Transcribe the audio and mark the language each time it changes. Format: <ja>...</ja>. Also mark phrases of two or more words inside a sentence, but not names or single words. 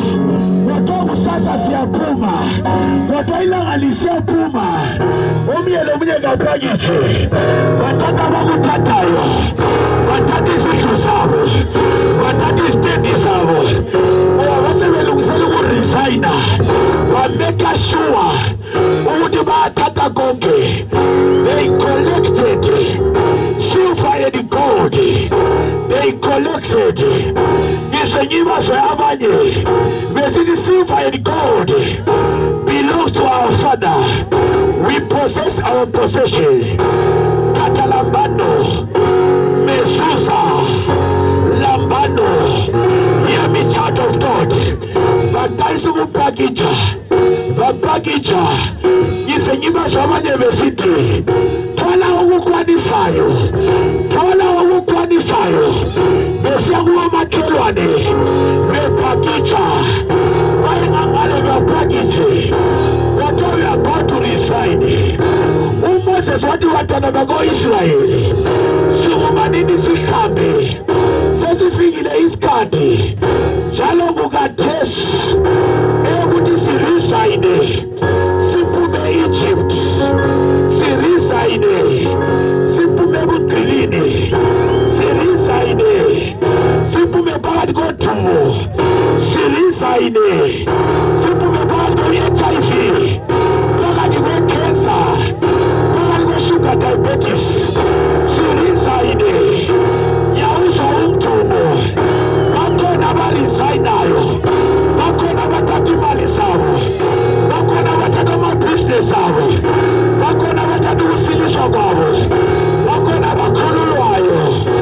<nd>Kodwa kusasa siyaphuma, kodwa ilanga lisiyaphuma, omunye lomunye kapakitshe, bathatha abakuthathayo, bathatha izindlu zabo, bathatha izitendi zabo, basebelungisela ukuresigna, bameka sure ukuthi bayathatha konke.</nd> <en>They collected silver and gold. They collected.</en> <nd>Ngisengibazwe abanye besithi</nd> <en>silver and gold belongs to our Father. We possess our possession. Tata lambano, mezuza lambano. Hear me, child of God.</en> <nd>Baqalisa ukupakitsha, bapakitsha. Ngisengibazwe abanye besithi thola okukwanisayo, thola okukwanisayo. Besiya kumakhelwane bepakitsha, bayengangale bapakitshe.</nd> <en>What are we about to resign?</en> <nd>uMoses wathi bantwana bako-Israyeli, sikumanini sihambe, sesifikile isikhathi njalo kukaThesi ukuthi sirisayine siphume e-Egypt, sirisayine siphume ebugqilini, sirisayine siphume phakathi kodumo, sirisayine siphume phakathi kwe-HIV, phakathi kwe-cancer, phakathi kwe-</nd> <en>sugar diabetes,</en> <nd>sirisayine. Yawuzwa umdumo, bakhona abarisayinayo, bakhona abathatha imali zabo, bakhona abathatha amabhizinesi abo, bakhona abathatha ukusiliswa kwabo, bakhona abakhululwayo.</nd>